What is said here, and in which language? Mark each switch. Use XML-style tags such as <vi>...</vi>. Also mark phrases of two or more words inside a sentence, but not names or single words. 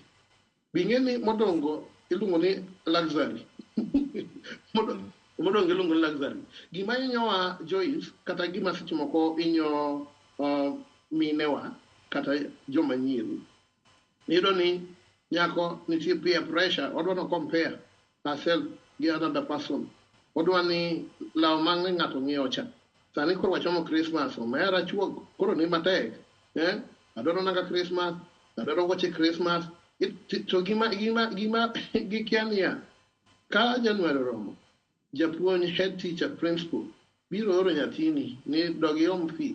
<luo>Bing'eni modongo iluongo ni luxury. Modongo iluongo ni luxury. Gima inyowa Joyce, kata gima seche moko inyo minewa, kata joma nyiri. Iyudo ni nyako nitie</luo> <en>peer pressure,</en> <luo>odwa no</luo> <en>compare herself</en> <luo>gi</luo> <en>another person.</en> <luo>Odwa ni law mang'e ng'ato ng'iewo cha. Sani koro wachomo Christmas, omera chuo koro ni matek. Adoro nanga Christmas, adoro woche Christmas. To gima gikiania, ka January romo, japuonj,</luo> <en>head teacher,</en> <luo>principal, biro oro nyathini ni dogi om fee.</luo>